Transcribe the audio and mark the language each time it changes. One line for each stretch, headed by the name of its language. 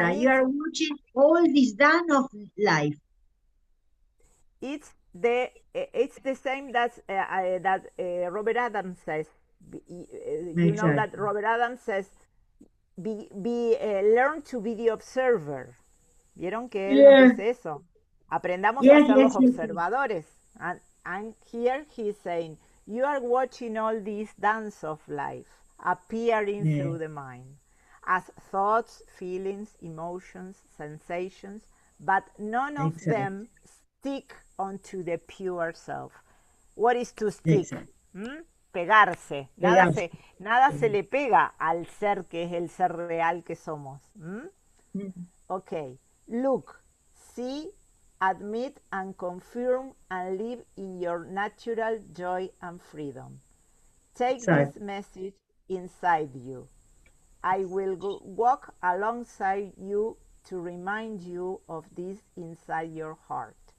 English: you are watching all this dance of life. It's the same that Robert Adams says. You know that Robert Adams says, learn to be the observer.
Spanish: ¿Vieron que él nos dice eso? Aprendamos a ser los observadores.
English: And here he's saying, you are watching all this dance of life appearing through the mind as thoughts, feelings, emotions, sensations, but none of them stick onto the pure self. What is to stick?
Spanish: Pegarse. Nada se le pega al ser que es el ser real que somos.
English: Ok. Look, see, admit and confirm and live in your natural joy and freedom. Take this message inside you. I will walk alongside you to remind you of this inside your heart.